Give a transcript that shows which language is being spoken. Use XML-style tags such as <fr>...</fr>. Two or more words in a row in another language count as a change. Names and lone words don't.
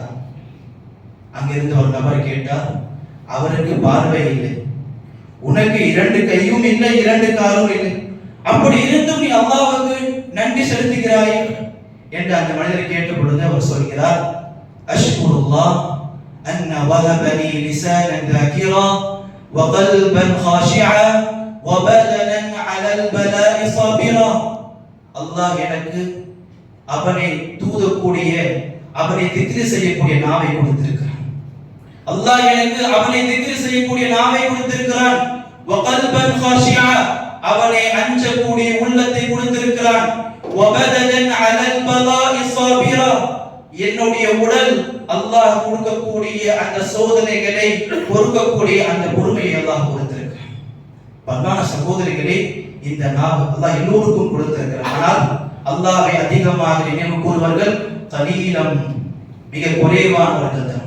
<ta>அங்கிருந்து ஒரு நபர் கேட்டார், அவருக்கு பார்வை இல்லை, உனக்கு 2 கையும் இல்லை, 2 காலும் இல்லை, அப்படி இருந்தும் நீ அல்லாஹ்வுக்கு நன்றி செலுத்துகிறாய் என்று அந்த மனிதர் கேட்ட பொழுது அவர் சொல்கிறார்,</ta> <ar>أشكر الله أن وهبني لسانا ذاكرا وقلبا خاشعا وبدنا على البلاء صابرا.</ar> <ta>அல்லாஹ் எனக்கு அவனை தூதக்கூடிய, அவனை திக்ர் செய்யக்கூடிய நாவை கொடுத்திருக்கிறான். அல்லாஹ் எனக்கு அவனை திக்ர் செய்யக்கூடிய நாவை கொடுத்திருக்கிறான்.</ta> <ar>وقلبا خاشعا,</ar> <ta>அவனை அஞ்சக்கூடிய உள்ளத்தை கொடுத்திருக்கிறான்.</ta> <ar>وبدنا على البلاء صابرا,</ar> <ta>என்னுடைய உடல் அல்லாஹ் கொடுக்கக்கூடிய அந்த சோதனைகளை பொறுக்கக்கூடிய அந்த பொறுமையை அல்லாஹ் கொடுத்திருக்கிறான். பல்லான சகோதரிகளே, இந்த நாவு அல்லாஹ் எல்லோருக்கும் கொடுத்திருக்கிறான். ஆனால் அல்லாஹ்வை அதிகமாக நினைவு கூறுவர்கள் கலீலம், மிக குறைவானவர்கள் தான்.</ta>